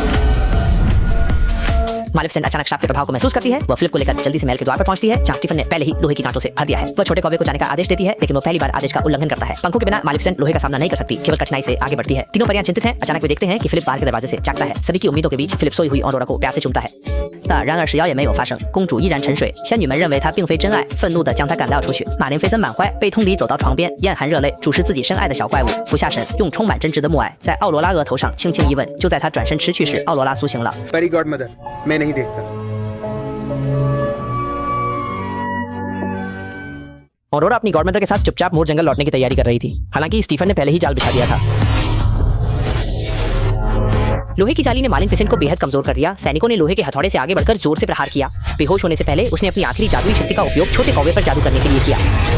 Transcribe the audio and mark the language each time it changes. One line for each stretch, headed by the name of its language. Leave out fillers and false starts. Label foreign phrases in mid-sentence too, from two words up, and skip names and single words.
Hindi: मालिफिसेंट अचानक शाप के प्रभाव को महसूस करती है। वह फिलिप को लेकर जल्दी से महल के द्वार पर पहुंचती है, जहां स्टीफन ने पहले ही लोहे की कांटों से भर दिया है। वह छोटे कौवे को जाने का आदेश देती है, लेकिन वो पहली बार आदेश का उल्लंघन करता है। पंखों के बिना मालिफिसेंट लोहे का सामना नहीं कर सकती, केवल कठिनाई से आगे बढ़ती है। तीनों परियां चिंतित हैं। अचानक वे देखते हैं कि फिलिप बाहर के दरवाजे से झांकता है। सभी की उम्मीदों के बीच फिलिप सोई हुई ऑनोरा को प्यार से चूमता है।
Chinese: 然而事妖也没有发生，公主依然沉睡。仙女们认为她并非真爱，愤怒地将她赶了出去。马林菲森满怀悲痛地走到床边，咽含热泪，注视自己深爱的小怪物，俯下身，用充满真挚的母爱在奥罗拉额头上轻轻一吻。就在他转身驰去时，奥罗拉苏醒了。
English: Fairy godmother,
Hindi: मैं नहीं देखता। ऑरोरा अपनी गॉडमदर के साथ चुपचाप मोर जंगल लौटने की तैयारी कर रही थी। हालांकि स्टीफन ने पहले ही जाल बिछा दिया था। लोहे की जाली ने मालिफिसेंट को बेहद कमजोर कर दिया। सैनिकों ने लोहे के हथौड़े से आगे बढ़कर जोर से प्रहार किया। बेहोश होने से पहले उसने अपनी आखिरी जादुई शक्ति का उपयोग छोटे कौवे पर जादू करने के लिए किया।